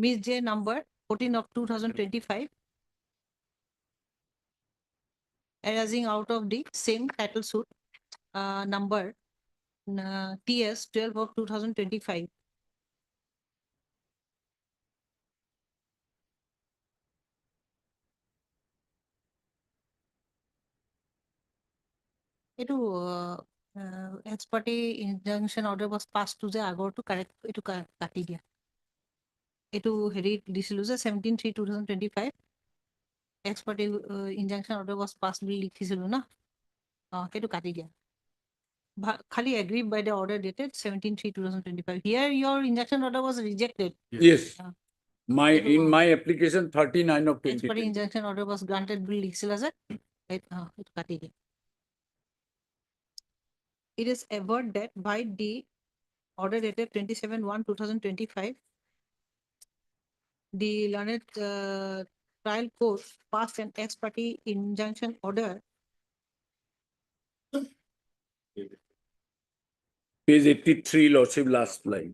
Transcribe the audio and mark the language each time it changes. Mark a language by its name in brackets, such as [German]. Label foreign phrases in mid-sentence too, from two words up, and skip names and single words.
[English] Miss J number 14 of 2025 arising out of the same title suit number TS 12 of 2025. এইটো ex parte injunction order was passed to the আগৰটো correct [Assamese] এইটো কাটি দিয়া এইটো হেৰি দিছিলো যে [English] 17/3/2025 ex parte injunction order was passed [Assamese] বুলি লিখিছিলো না সেইটো কাটি দিয়া খালি [English] aggrieved by the order dated 17/3/2025. Here your injunction order was rejected. Yes. In my application 39 of Ex parte 20. injunction order was granted [Assamese] বুলি লিখিছিল যে এইটো কাটি দিয়া [English] It is averred that by the order dated 27/1/2025, the learned trial court passed an ex parte injunction order Page 83, Lordship, last line.